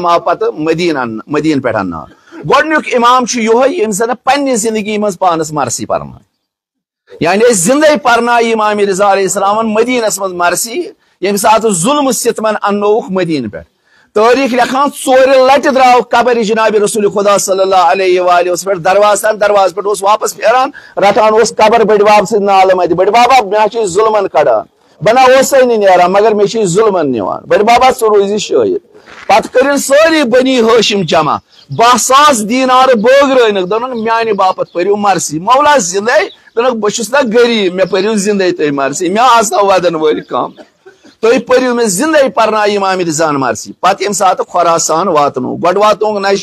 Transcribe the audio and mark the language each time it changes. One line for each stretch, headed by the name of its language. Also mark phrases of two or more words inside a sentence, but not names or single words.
Kashmiri: آو پتہٕ مدیٖنہٕ پٮ۪ٹھ اننہٕ گۄڈٕنیُک امام چھُ یہوے ییٚمۍ زن پننہِ زندگی منٛز پانس مرثی پرنٲے یعنی أسۍ زندے پرنایہِ امام رضا علیہ السلامن مدیٖنس منٛز مرثی ییٚمہِ ساتہٕ ظُلمہٕ ستمن اننووُکھ مدیٖنہٕ پٮ۪ٹھ تٲریٖخ لیکھان 4 لٹہِ درٛاو قبر جناب رسول خدا صلی اللہ علیہ وآلہ پٮ۪ٹھ درواز تام دروازٕ پٮ۪ٹھ اوس واپس پھیران رٹان اوس قبر بٔڑۍ باب سٕنٛدۍ نالہٕ مدِ بٔڑۍ بابا مےٚ چھِ ظُلمن کڑان بہٕ نہ اوسے نہٕ نیران مگر مےٚ چھِ ظُلمن نِوان بٔڑۍ بابا ژٕ روٗزِ شٲہِد پتہٕ کٔرِن سٲری بنی ہاشم جمع 10,000 دینار بٲگرٲنکھ دوٚپُن میانہِ باپتھ پٔرِو مرثی مولا زندے دوٚپُکھ بہٕ چھُس نا غریٖب مےٚ پٔرِو زندے تُہۍ مرثی مےٚ آسنو ودن وٲلۍ کم تُہۍ پٔرِو مےٚ زندے پرنایہِ امام رضاہن مرثی پتہٕ ییٚمہِ ساتہٕ خۄراسان واتنوو گۄڈٕ واتنووُکھ